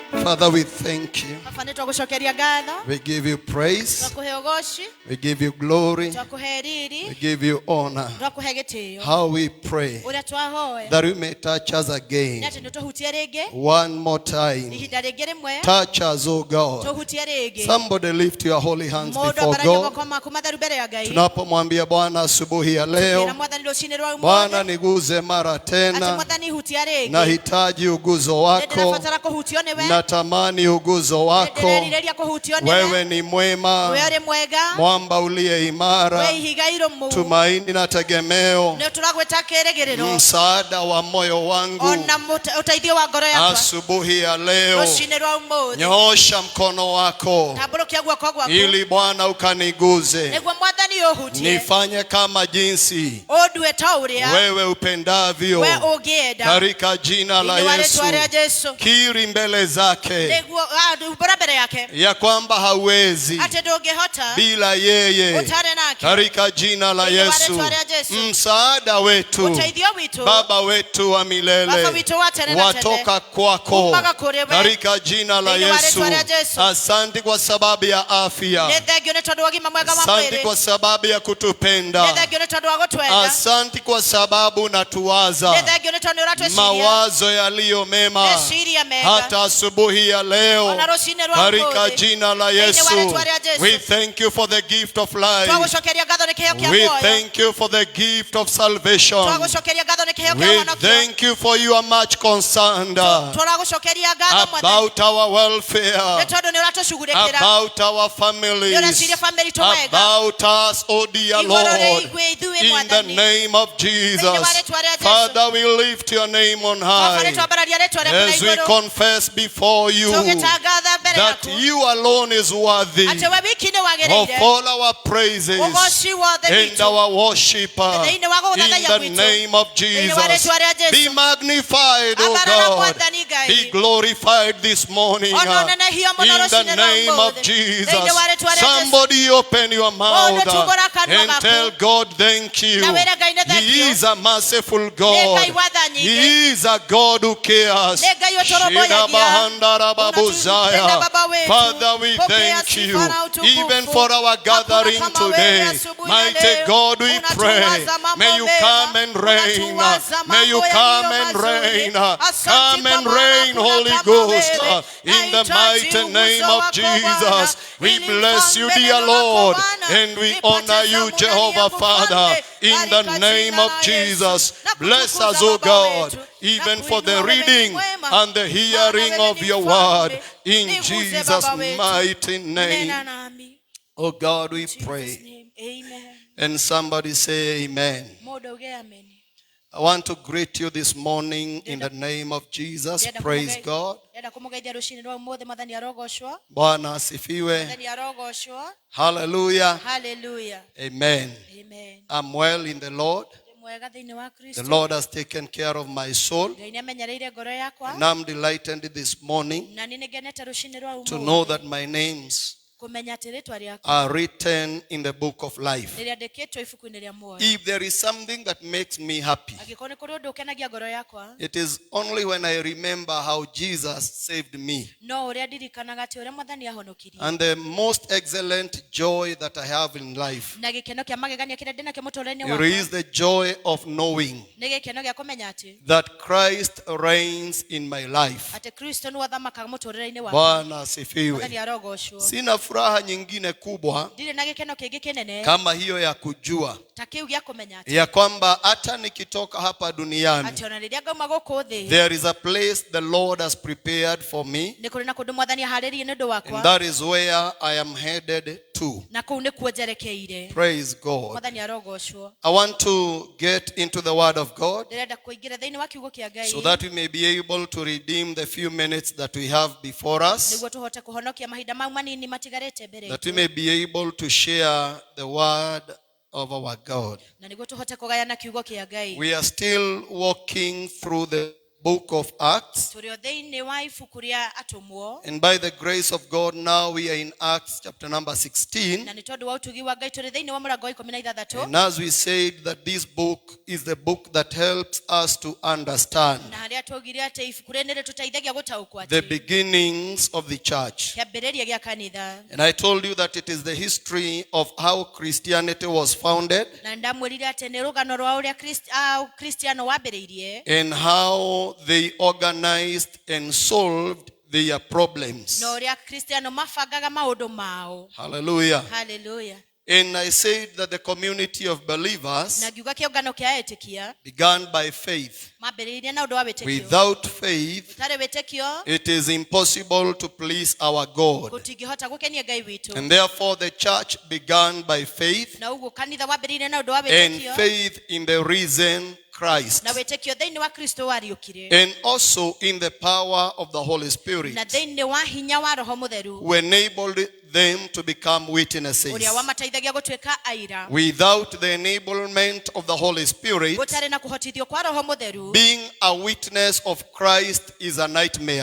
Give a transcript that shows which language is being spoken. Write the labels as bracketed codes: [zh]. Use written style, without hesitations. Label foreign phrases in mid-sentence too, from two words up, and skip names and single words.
[en] Father, we thank you. [ki] Baba nitwagucokeria ngatho, [en] We give you praise. [ki] twakuhe ugoci, [en] We give you glory. [ki] twakuhe [en] We [ki] riri, [en] give you honor. [ki] twakuhe gitio. [en] How we pray [ki] Uria twahoya [en] that you may touch us [ki] ni [en] again. [ki] ati nituhutie ringi, [en] One more time. [ki] ihinda ringi rimwe [en] Touch us, oh God. [ki] tuhutie ringi. [en] Somebody lift your holy hands [ki] Mundu [en] before [ki] ambarage [en] God. [ki] moko maku matheru mbere ya Ngai. [sw] Tunapomwambia Bwana asubuhi ya [ki] Ira [sw] leo, [ki] Mwathani rucini rwa [sw] Bwana [ki] umuthi, [sw] niguze mara [ki] ati [sw] tena. [ki] Mwathani hutia ringi. [sw] Nahitaji uguzo wako. [ki] Ndirabatara kuhutio niwe, [sw] Natamani uguzo wako. [ki] ndireriria kuhutio niwe. [sw] Wewe ni mwema, [ki] We uri mwega, [sw] mwamba uliye imara, [ki] we ihiga irumu, [sw] tumaini na tegemeo, [ki] ni turagwita kirigiriro, [sw] msaada wa moyo wangu. [ki] ona uteithio wa ngoro yakwa. [sw] Asubuhi ya leo, [ki] Rucini rwa umuthi, [sw] nyoosha mkono wako [ki] tamburukia guoko gwaku, [sw] ili Bwana ukaniguze, [ki] niguo Mwathani uhutie, [sw] nifanye kama jinsi [ki] undue ta uria [sw] wewe upendavyo, [ki] we ungienda, [sw] katika jina la [ki] thĩinĩ wa [sw] Yesu. [ki] rĩĩtwa rĩa Jesu. [sw] Kiri mbele zake [ki] Niguo umbũra mbere yake [sw] ya kwamba hauwezi [ki] ati ndũngĩhota [sw] bila yeye, [ki] ũtarĩ nake, [sw] katika jina la [ki] thĩinĩ wa [sw] Yesu. [ki] rĩĩtwa rĩa Jesu. [sw] Msaada wetu, [ki] Ũteithio witũ, [sw] Baba wetu wa [ki] Baba [sw] milele, [ki] witũ wa tene na tene, [sw] watoka kwako [ki] umaga kũrĩ we, [sw] katika jina la [ki] thĩinĩ wa [sw] Yesu. [ki] rĩĩtwa rĩa Jesu. [sw] Asante kwa sababu ya [ki] nĩ [sw] afya, [ki] thengio nĩ tondũ wa ũgima mwega wa [sw] asante [ki] mwĩrĩ, [sw] kwa sababu ya [ki] nĩ [sw] kutupenda, [ki] thengio nĩ tondũ wa gũtwenda, [sw] asante kwa sababu [ki] nĩ [sw] natuwaza [ki] thengio nĩ tondũ nĩ ũratwĩciria [sw] mawazo yaliyo mema [ki] meciria mega, [sw] hata asubuhi ya leo, [ki] ona rũcinĩ rwa [sw] katika [ki] ũmũthĩ, [sw] jina la [ki] thĩinĩ wa [sw] Yesu. [ki] rĩĩtwa rĩa Jesu. [en] We thank you for the gift of life. [ki] twagũcokeria ngatho nĩ kĩheo kĩa [en] We [ki] muoyo, [en] thank you for the gift of salvation. [ki] twagũcokeria ngatho nĩ kĩheo kĩa [en] We [ki] ũhonokio, [en] thank you for you are much concerned [ki] tũragũcokeria ngatho Mwathani, [en] about our [ki] nĩ [en] welfare, [ki] tondũ nĩ ũratũcugurĩkĩra, [en] about our [ki] nĩ [en] families, [ki] ũreciria family tu wega, [en] about us, oh dear [ki] igũrũ [en] Lord, [ki] rĩa ithuĩ ithuĩ [en] in the [ki] Mwathani, [en] name of [ki] thĩinĩ wa [en] Jesus. [ki] rĩĩtwa rĩa Jesu. [en] Father, we lift your name on [ki] Baba nĩ [en] high [ki] twambararia rĩĩtwa rĩaku na [en] as we [ki] igũrũ, [en] confess before you [ki] tũgĩtangatha mbere [en] that [ki] yaku [en] you alone is worthy [ki] atĩ we wiki nĩ [en] of [ki] wagĩrĩire [en] all our praises [ki] ũgoci wothe [en] and [ki] witũ, [en] our worship [ki] thĩinĩ wa [en] in [ki] gũgũthathaiya [en] the [ki] gwitũ, [en] name of [ki] thĩinĩ wa [en] Jesus. [ki] rĩĩtwa rĩa Jesu. [en] Be magnified, O [ki] Ambarara [en] God. [ki] Mwathani Ngai, [en] Be glorified this morning [ki] ona ũnenehio mũno [en] in the [ki] rũcinĩ rwa [en] name of [ki] ũmũthĩ, [en] Jesus. [ki] thĩinĩ wa rĩĩtwa rĩa Jesu. [en] Somebody open your mouth [ki] Mũndũ tungũra kanua [en] and [ki] gaku, [en] tell God thank you. [ki] na wĩre Ngai nĩ thank [en] He you. is a merciful [ki] Nĩ [en] God. [ki] Ngai wa tha nyingĩ, [en] He is a God who cares. [ki] nĩ Ngai ũtũrũmbũyagia, Shirabahandarababuzaya. [sw] unatupenda Baba wetu. [en] Father, we [sw] Pokea [en] thank [sw] sifa [en] you [sw] na utukufu. [en] even for our gathering [sw] Hakuna kama wewe [en] today. [sw] asubuhi ya [en] Mighty [sw] leo. [en] God, we pray. [sw] Unatuwaza mambo [en] May you [sw] mema. [en] come and reign. [sw] Unatuwaza [en] May you [sw] mambo [en] come [sw] yaliyo [en] and [sw] mazuri. [en] reign. [sw] Asante [en] Come [sw] kwa [en] and [sw] maana [en] reign, [sw] hakuna [en] Holy [sw] kama [en] Ghost, [sw] wewe. [en] in the [sw] Nahitaji [en] mighty [sw] uguzo [en] name [sw] wako [en] of Jesus. [sw] Bwana. [en] We [sw] Ili [en] bless you, [sw] mfalme [en] dear [sw] neno lako [en] Lord, [sw] Bwana. [en] and we [sw] Nipate [en] honor you, [sw] zamu ndani [en] Jehovah [sw] yako [en] Father, [sw] Mfalme. [en] in the [sw] Katika [en] name [sw] jina [en] of [sw] la Yesu. [en] Jesus. [sw] Na [en] Bless [sw] kutukuza [en] us, O [sw] Baba [en] God, [sw] wetu. [en] even [sw] Na [en] for the [sw] kuinua wewe ni [en] reading [sw] mwema. [en] and the hearing [sw] Maana wewe [en] of [sw] ni [en] your [sw] mfalme. [en] word in [sw] Niguze [en] Jesus' [sw] Baba wetu. [en] mighty name. [sw] Nena nami. [en] Oh God, we In Jesus' pray. name, amen. And somebody say amen. [ki] Mũndũ auge amen. [en] I want to greet you this morning in the name of Jesus. Praise God. [ki] Ndĩrenda kũmũgeithia rũcinĩ rwa ũmũthĩ, Mwathani arogocwo, [sw] Bwana asifiwe. [ki] Mwathani arogocwo. Hallelujah. Hallelujah. Amen. Amen. [en] I'm well in the Lord. [ki] Ndĩ mwega thĩinĩ wa [en] The [ki] Kristo. [en] Lord has taken care of my soul. [ki] Ngai nĩamenyereire ngoro yakwa, [en] And I'm delighted this morning [ki] na nĩ ngenete rũcinĩ rwa [en] to know [ki] ũmũthĩ [en] that my names [ki] kũmenya atĩ rĩĩtwa rĩakwa [en] are written in the book of life. [ki] nĩrĩandĩkĩtwo ibuku-inĩ rĩa muoyo. [en] If there is something that makes me happy, [ki] Angĩkorwo nĩ kũrĩ ũndũ ũkenagia ngoro yakwa, [en] it is only when I remember how Jesus saved me. [ki] no ũrĩa ndirikanaga atĩ ũrĩa Mwathani ahonokirie. [en] And the most excellent joy that I have in life, [ki] Na gĩkeno kĩa magegania kĩrĩa ndĩ nakĩo mũtũũrĩre-inĩ [en] it [ki] wakwa [en] is the joy of knowing [ki] nĩ gĩkeno gĩa kũmenya atĩ [en] that Christ reigns in my life. [ki] atĩ Kristo nĩ wathamakaga mũtũũrĩre-inĩ wakwa. [sw] Bwana [ki] Mwathani [sw] asifiwe. [ki] arogocwo. [sw] Sina furaha nyingine kubwa [ki] Ndirĩ na gĩkeno kĩngĩ kĩnene [sw] kama hiyo ya kujua [ki] ta kĩu gĩa kũmenya atĩ [sw] ya kwamba hata nikitoka hapa duniani, [ki] atĩ ona rĩrĩa ngauma gũkũ thĩ [en] there is a place the Lord has prepared for me, [ki] nĩ kũrĩ na kũndũ Mwathani aharĩrie nĩ ũndũ [en] and [ki] wakwa, [en] that is where I am headed to. [ki] na kũu nĩkuo njerekeire. [en] Praise God. [ki] Mwathani arogocwo. [en] I want to get into the word of God [ki] Ndĩrenda kũingĩra thĩinĩ wa kiugo kĩa Ngai [en] so that we may be able to redeem the few minutes that we have before us, [ki] nĩguo tũhote kũhonokia mahinda mau manini matigarĩte mbere [en] that we [ki] itũ, [en] may be able to share the word of our God. [ki] na nĩguo tũhote kũgayana kiugo kĩa Ngai. [en] We are still walking through the book of Acts. [ki] tũrĩ o thĩinĩ wa ibuku rĩa atũmwo, [en] And by the grace of God, now we are in Acts chapter number 16. [ki] na nĩ tondũ wa ũtugi wa Ngai tũrĩ thĩinĩ wa mũrango wa 16. [en] And as we said, that this book is the book that helps us to understand [ki] Na harĩa tũgire atĩ ibuku rĩrĩ nĩ rĩtũteithagia gũtaũkwo [en] the [ki] atĩ [en] beginnings of the church. [ki] kĩambĩrĩria gĩa kanitha. [en] And I told you that it is the history of how Christianity was founded [ki] Na ndamwĩrire atĩ nĩ rũgano rwa ũrĩa Kristiano wambĩrĩirie, [en] and how they organized and solved their problems. [ki] na ũrĩa Kristiano mabangaga maũndũ mao. Hallelujah. Hallelujah. [en] And I said that the community of believers [ki] Na ngiuga kĩũngano kĩa etĩkia [en] began by faith. [ki] mambĩrĩirie na ũndũ wa wĩtĩkio. [en] Without faith, [ki] Ũtarĩ wĩtĩkio [en] it is impossible to please our God. [ki] gũtingĩhota gũkenia Ngai witũ. [en] And therefore the church began by faith, [ki] Na ũguo kanitha wambĩrĩirie na ũndũ wa [en] and [ki] wĩtĩkio, [en] faith in the risen Christ, [ki] na wĩtĩkio thĩinĩ wa Kristo wariũkire, [en] and also in the power of the Holy Spirit, [ki] na thĩinĩ wa hinya wa Roho Mũtheru [en] who enabled them to become witnesses. [ki] ũrĩa wamateithagia gũtuĩka aira. [en] Without the enablement of the Holy Spirit, [ki] Gũtarĩ na kũhotithio kwa Roho Mũtheru, [en] being a witness of Christ is a nightmare.